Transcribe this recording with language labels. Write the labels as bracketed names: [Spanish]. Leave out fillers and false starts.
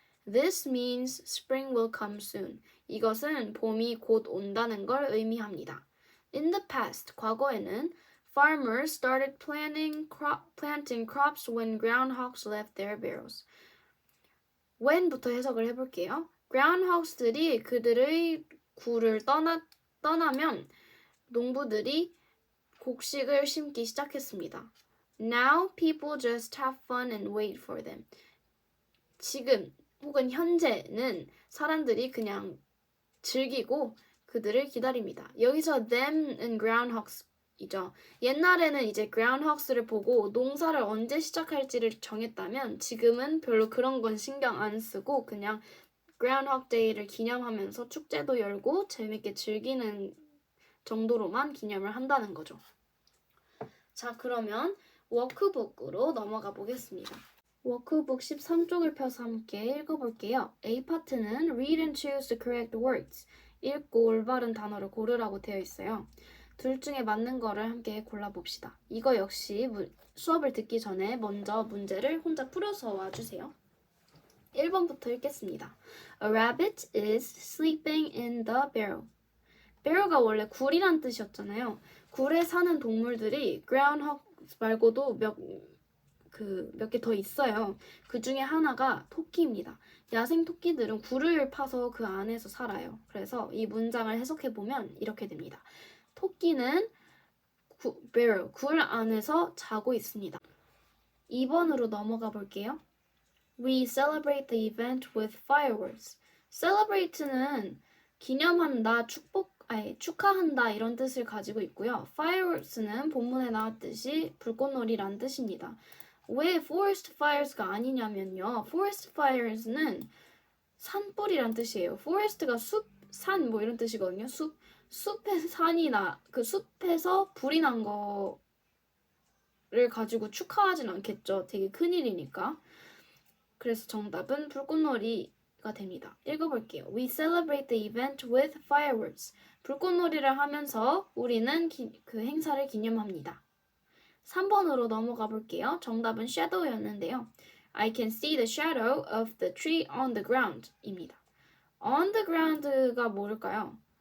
[English] This means spring will come soon. [Korean] 이것은 봄이 곧 온다는 걸 의미합니다. [English] In the past, [Korean] 과거에는 [English] farmers started planting crops when groundhogs left their burrows. [Korean] when부터 해석을 해볼게요. groundhogs들이 그들의 굴을 떠나면 농부들이 곡식을 심기 시작했습니다. [English] Now people just have fun and wait for them. [Korean] 지금 혹은 현재는 사람들이 그냥 즐기고 그들을 기다립니다. 여기서 them은 groundhogs이죠. 옛날에는 이제 groundhogs를 보고 농사를 언제 시작할지를 정했다면 지금은 별로 그런 건 신경 안 쓰고 그냥 groundhog day를 기념하면서 축제도 열고 재밌게 즐기는 정도로만 기념을 한다는 거죠. 자, 그러면 워크북으로 넘어가 보겠습니다. 워크북 13쪽을 펴서 함께 읽어볼게요. A 파트는 [English] Read and choose the correct words. [Korean] 읽고 올바른 단어를 고르라고 되어 있어요. 둘 중에 맞는 거를 함께 골라봅시다. 이거 역시 수업을 듣기 전에 먼저 문제를 혼자 풀어서 와주세요. 1번부터 읽겠습니다. [English] A rabbit is sleeping in the barrel. [Korean] barrel가 원래 굴이란 뜻이었잖아요. 굴에 사는 동물들이 groundhog 말고도 몇 개 더 있어요. 그 중에 하나가 토끼입니다. 야생 토끼들은 굴을 파서 그 안에서 살아요. 그래서 이 문장을 해석해보면 이렇게 됩니다. 토끼는 barrel, 굴 안에서 자고 있습니다. 2번으로 넘어가 볼게요. [English] We celebrate the event with fireworks. [Korean] celebrate는 기념한다, 축하한다 이런 뜻을 가지고 있고요. fireworks는 본문에 나왔듯이 불꽃놀이란 뜻입니다. 왜 forest fires가 아니냐면요. forest fires는 산불이란 뜻이에요. forest가 숲, 산 뭐 이런 뜻이거든요. 숲에서 숲에서 불이 난 거를 가지고 축하하진 않겠죠. 되게 큰일이니까. 그래서 정답은 불꽃놀이가 됩니다. 읽어볼게요. [English] We celebrate the event with fireworks. [Korean] 불꽃놀이를 하면서 우리는 그 행사를 기념합니다. 3번으로 넘어가 볼게요. 정답은 shadow였는데요. [English] I can see the shadow of the tree on the ground [Korean] 입니다. [English] on the ground가 [Korean] 뭘까요?